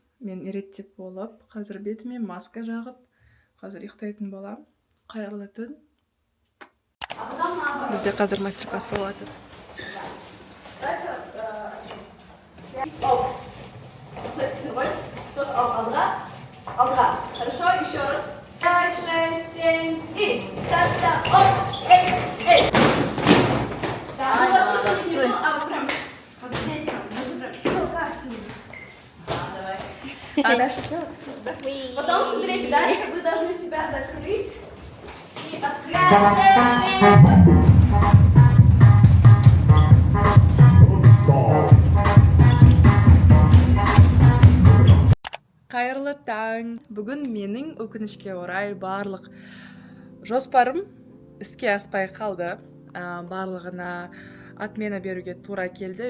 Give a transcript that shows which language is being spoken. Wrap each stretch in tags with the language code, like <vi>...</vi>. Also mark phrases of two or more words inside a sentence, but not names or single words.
<kk>Мен ереттеп болып, қазір бетіме маска жағып, қазір ұйықтайтын болам. Қайырлы түн. Бізде қазір мастер-класс болып жатыр. Алдыға.</kk> <ru>Хорошо, еще раз. 5, 6, 7 и та-та, оп, эй. Ай, молодцы. А вот прям вот здесь прям, толкай с ним. Давай. А дальше что? Потом смотрите, дальше вы должны себя закрыть и открыть.</ru> <kk>Қайырлы таң. Бүгін менің өкінішке орай барлық жоспарым іске аспай қалды. Барлығына отмена беруге тура келді.</kk>